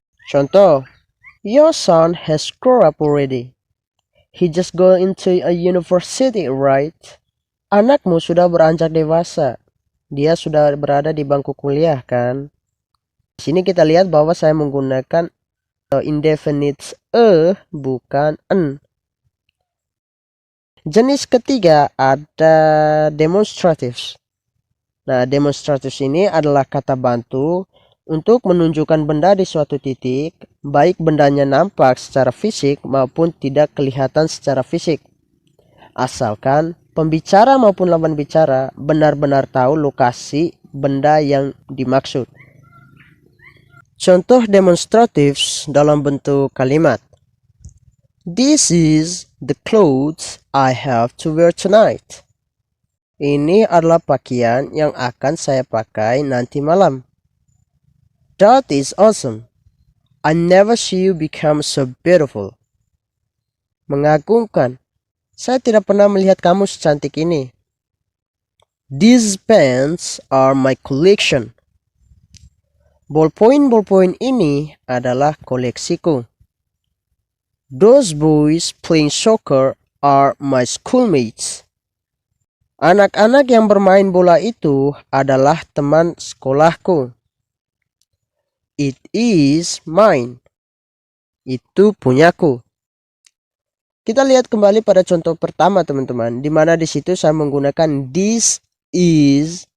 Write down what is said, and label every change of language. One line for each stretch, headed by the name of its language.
Indonesian: Contoh,
English: your son has grown up already. He just go into a university, right?
Indonesian: Anakmu sudah beranjak dewasa. Dia sudah berada di bangku kuliah kan? Di sini kita lihat bahwa saya menggunakan indefinite bukan n. Jenis ketiga ada demonstratives. Nah, demonstratives ini adalah kata bantu untuk menunjukkan benda di suatu titik, baik bendanya nampak secara fisik maupun tidak kelihatan secara fisik. Asalkan pembicara maupun lawan bicara benar-benar tahu lokasi benda yang dimaksud. Contoh demonstratives dalam bentuk kalimat.
English: This is the clothes I have to wear tonight.
Indonesian: Ini adalah pakaian yang akan saya pakai nanti malam.
English: That is awesome. I never see you become so beautiful.
Indonesian: Mengagumkan. Saya tidak pernah melihat kamu secantik ini.
English: These pens are my collection.
Indonesian: Ballpoint ini adalah koleksiku.
English: Those boys playing soccer are my schoolmates.
Indonesian: Anak-anak yang bermain bola itu adalah teman sekolahku. It is mine. Itu punyaku. Kita lihat kembali pada contoh pertama teman-teman, di mana di situ saya menggunakan
English: this is.